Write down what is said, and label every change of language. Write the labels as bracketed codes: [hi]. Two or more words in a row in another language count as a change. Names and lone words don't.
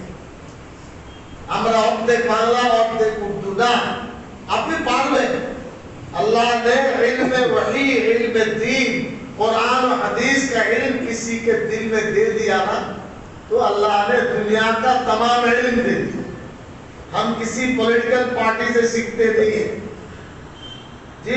[bn] আমরা অর্ধেক বাংলা অর্ধেক উর্দু না, আপনি পারবেন. [ur] اللہ نے علم وحی، علم دین، قرآن و حدیث کا علم کسی کے دل میں دے دیا نا تو اللہ نے دنیا کا تمام علم دے دیا. ہم کسی [en] political party [ur] سے سیکھتے نہیں ہیں جی.